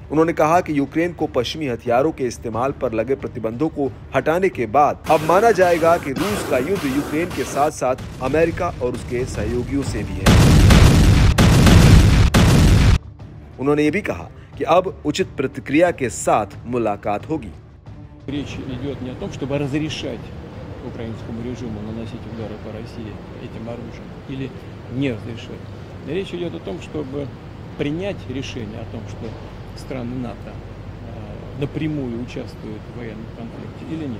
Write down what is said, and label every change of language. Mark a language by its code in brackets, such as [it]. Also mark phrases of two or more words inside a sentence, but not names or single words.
[hi] उन्होंने कहा कि यूक्रेन को पश्चिमी हथियारों के इस्तेमाल पर लगे प्रतिबंधों को हटाने के बाद अब माना जाएगा कि रूस का युद्ध यूक्रेन के साथ साथ अमेरिका और उसके सहयोगियों से भी है। उन्होंने ये भी कहा कि अब उचित प्रतिक्रिया के साथ मुलाकात होगी। [ru] Речь идет не о том, чтобы разрешать украинскому режиму наносить удары по России этим оружием или не разрешать. Речь идет о том, чтобы принять решение о том, что страны НАТО напрямую участвуют в военном конфликте или нет.